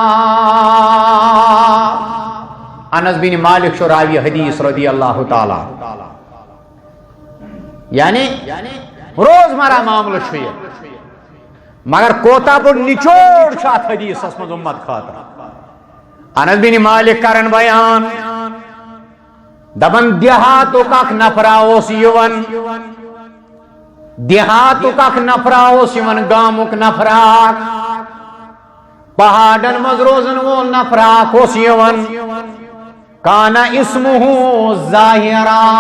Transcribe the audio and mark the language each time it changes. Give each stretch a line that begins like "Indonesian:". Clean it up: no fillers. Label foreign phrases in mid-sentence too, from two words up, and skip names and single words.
Kashmiri: انس بن مالک چھُ راوی حدیث
Arabic: رضی اللہ تعالی.
Kashmiri: یعنی روزمرہ معاملہ چھُ یہ مگر کوتا بوٚڑ نچوڑ چھُ اتھ حدیثس منٛز اُمت خٲطرٕ. انس بن مالک کرن بیان دپان دیہاتُک اکھ نفرا اوس یِوان دیہاتُک اکھ نفرا اوس یِوان گامُک نفرا پہاڑن منٛز روزن وول نفرا اکھ اوس یِوان
Arabic: کانا اسمہ ظاہرا.